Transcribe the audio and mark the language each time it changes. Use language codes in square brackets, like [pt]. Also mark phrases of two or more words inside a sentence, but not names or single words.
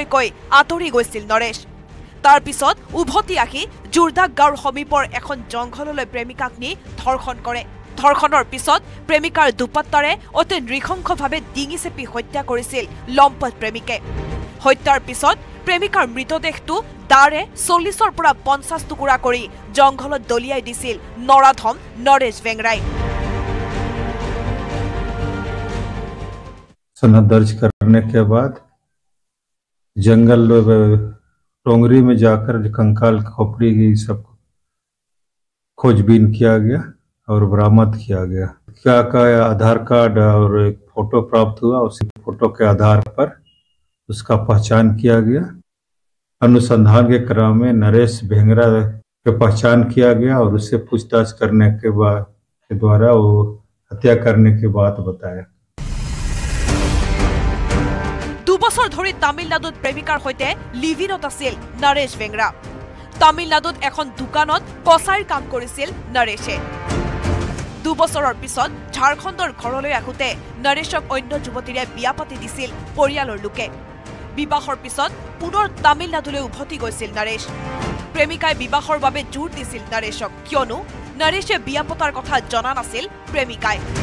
[as] কৈ আঁতৰি গৈছিল নৰেশ তাৰ পিছত উভতি আহি জোৰদাক গাঁৱৰ সমীপৰ এখন জংঘললৈ প্ৰেমিকাক নি ধৰ্ষণ কৰে ধৰ্ষণৰ পিছত প্ৰেমিকাৰ দুপাত্তাৰে অতি নৃশংসভাৱে ডিঙি চেপি হত্যা কৰিছিল লম্পট প্ৰেমিকে হত্যাৰ পিছত প্ৰেমিকাৰ মৃতদেহটো দাৰে 40ৰ পৰা 50 টুকুৰা কৰি জংঘলত দলিয়াই দিছিল নৰাধম নৰেশ ভেংৰাই [hi] सनद दर्ज करने के बाद जंगल टोंगरी में जाकर कंकाल खोपड़ी की सब खोजबीन किया गया और बरामद किया गया क्या का आधार कार्ड और एक फोटो प्राप्त हुआ उसी फोटो के आधार पर उसका पहचान किया गया अनुसंधान के क्रम में नरेश भेंगरा की पहचान किया गया और उससे पूछताछ करने के बाद के द्वारा वो हत्या करने की बात बताया [as] দুবছৰ ধৰি তামিলনাডুত প্ৰেমিকাৰ সৈতে লিভিনত আছিল নৰেশ ভেংৰা তামিলনাডুত এখন দোকানত কছাইৰ কাম কৰিছিল নৰেশে দুবছৰৰ পিছত ঝাৰখণ্ডৰ ঘৰলৈ আহোঁতে নৰেশক অন্য যুৱতীৰে বিয়া পাতি দিছিল পৰিয়ালৰ লোকে বিবাহৰ পিছত পুনৰ তামিলনাডুলৈ উভতি গৈছিল নৰেশ প্ৰেমিকাই বিবাহৰ বাবে জোৰ দিছিল নৰেশক কিয়নো নৰেশে বিয়া পতাৰ কথা জনা নাছিল প্ৰেমিকাই